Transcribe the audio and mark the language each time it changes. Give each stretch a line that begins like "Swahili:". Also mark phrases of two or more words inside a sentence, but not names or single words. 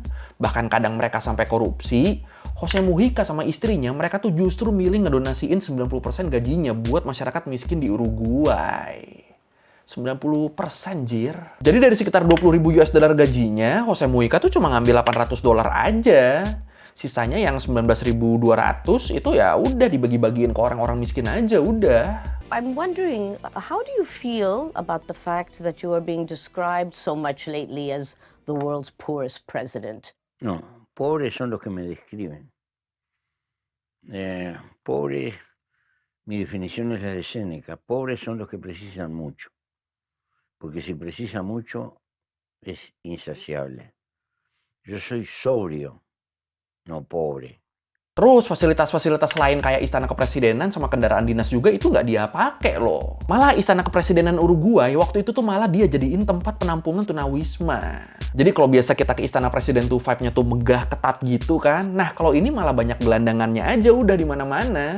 Indonesian: Bahkan kadang mereka sampai korupsi, Jose Mujica sama istrinya mereka tuh justru milih ngedonasiin 90% gajinya buat masyarakat miskin di Uruguay. 90% jir. Jadi dari sekitar 20.000
English: US dollar
Indonesian: gajinya, Jose Mujica tuh cuma ngambil $800 aja. Sisanya yang 19.200 itu ya udah dibagi-bagiin ke orang-orang miskin aja udah.
English: I'm wondering, how do you feel about the fact that you are being described so much lately as the world's poorest president?
Spanish: No, pobres son los que me describen. Pobres, mi definición es la de Séneca, pobres son los que precisan mucho. Porque si precisa mucho, es insaciable. Yo soy sobrio, no pobre.
Indonesian: Terus fasilitas-fasilitas lain kayak istana kepresidenan sama kendaraan dinas juga itu nggak dia pakai loh. Malah istana kepresidenan Uruguay waktu itu tuh malah dia jadiin tempat penampungan tunawisma. Jadi kalau biasa kita ke istana presiden tuh vibe-nya tuh megah ketat gitu kan. Nah kalau ini malah banyak gelandangannya aja udah di mana-mana.